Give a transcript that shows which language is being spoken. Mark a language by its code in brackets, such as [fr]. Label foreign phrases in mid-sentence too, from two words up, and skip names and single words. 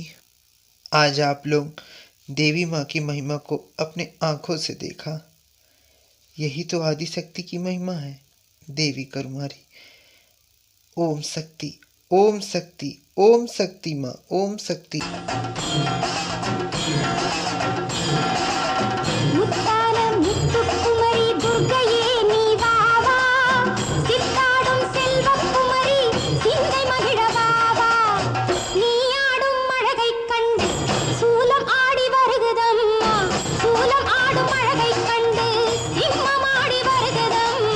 [hi] आज आप लोग देवी माँ की महिमा को अपने आंखों से देखा। यही तो आदि शक्ति की महिमा है, देवी करुमारी। ओम शक्ति, ओम शक्ति, ओम शक्ति माँ, ओम शक्ति। [ta] முத்தான முத்துக்குமரி துர்க்கையே நீ வா வா, சித்தாடும் செல்வக்குமரி சிந்தை மகிழ வா வா. நீ ஆடும் அழகைக் கண்டு சூலம் ஆடி வருகுதம்மா, சூலம் ஆடும் அழகைக் கண்டு சிம்மம் ஆடி வருகுதம்மா.